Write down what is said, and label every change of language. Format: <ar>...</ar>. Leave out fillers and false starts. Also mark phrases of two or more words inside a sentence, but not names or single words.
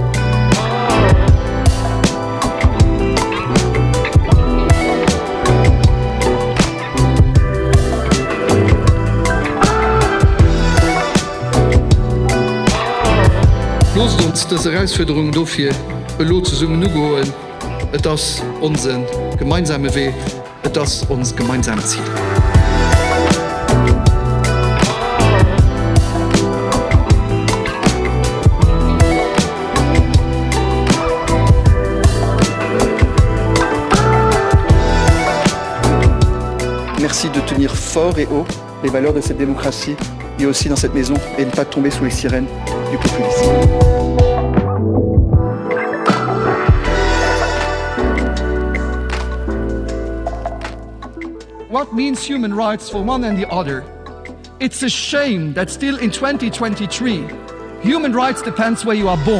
<de>Lasst uns diese Herausforderung dafür zusammen holen. Das ist unser gemeinsamer Weg, das ist unser gemeinsames Ziel.</de> <fr>Merci de tenir fort et haut les valeurs de cette démocratie et aussi dans cette maison et ne pas tomber sous les sirènes du populisme.</fr> <en>What means human rights for one and the other? It's a shame that still in 2023, human rights depends where you are born.</en>